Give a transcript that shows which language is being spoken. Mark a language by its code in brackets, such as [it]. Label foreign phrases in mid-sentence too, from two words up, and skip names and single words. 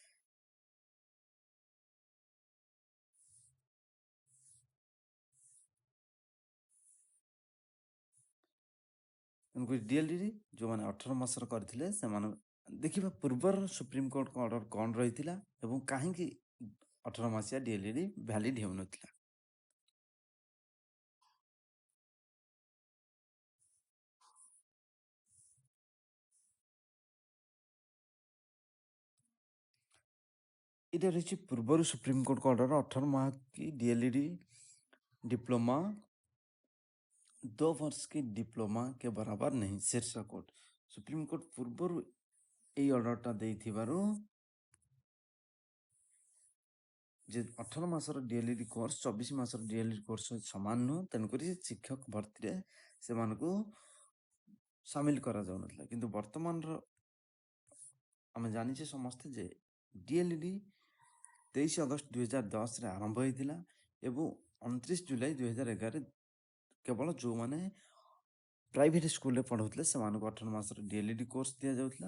[or] ତେଣୁକରି ଡିଏଲ୍‌ଇଡି ଯେଉଁମାନେ 18 ମାସର କରିଥିଲେ ସେମାନେ ଦେଖିବା ପୂର୍ବର ସୁପ୍ରିମକୋର୍ଟଙ୍କ ଅର୍ଡ଼ର କ'ଣ ରହିଥିଲା ଏବଂ କାହିଁକି 18 ମାସିଆ ଡିଏଲ୍‌ଇଡି ଭ୍ୟାଲିଡ୍ ହେଉନଥିଲା। ଏଇଟା ରହିଛି ପୂର୍ବରୁ ସୁପ୍ରିମକୋର୍ଟଙ୍କ ଅର୍ଡ଼ର [hi] 18 माह की डीएलईडी डिप्लोमा 2 वर्ष की डिप्लोमा के बराबर नहीं शीर्ष कोर्ट। [or] सुप्रीमकोर्ट ପୂର୍ବରୁ ଏଇ ଅର୍ଡ଼ରଟା ଦେଇଥିବାରୁ ଯେ 18 ମାସର ଡିଏଲ୍‌ଇଡି କୋର୍ସ 24 ମାସର ଡିଏଲ୍‌ଇଡି କୋର୍ସ ସହିତ ସମାନ ନୁହଁ, ତେଣୁକରି ଶିକ୍ଷକ ଭର୍ତ୍ତିରେ ସେମାନଙ୍କୁ ସାମିଲ କରାଯାଉନଥିଲା। କିନ୍ତୁ ବର୍ତ୍ତମାନର ଆମେ ଜାଣିଛେ ସମସ୍ତେ ଯେ ଡିଏଲ୍‌ଇଡି 23 ଅଗଷ୍ଟ 2010ରେ ଆରମ୍ଭ ହୋଇଥିଲା ଏବଂ 29 ଜୁଲାଇ 2011ରେ କେବଳ ଯେଉଁମାନେ [en] private school [or] ପଢ଼ଉଥିଲେ ସେମାନଙ୍କୁ 18 ମାସର ଡିଏଲ୍‌ଇଡି କୋର୍ସ ଦିଆଯାଉଥିଲା।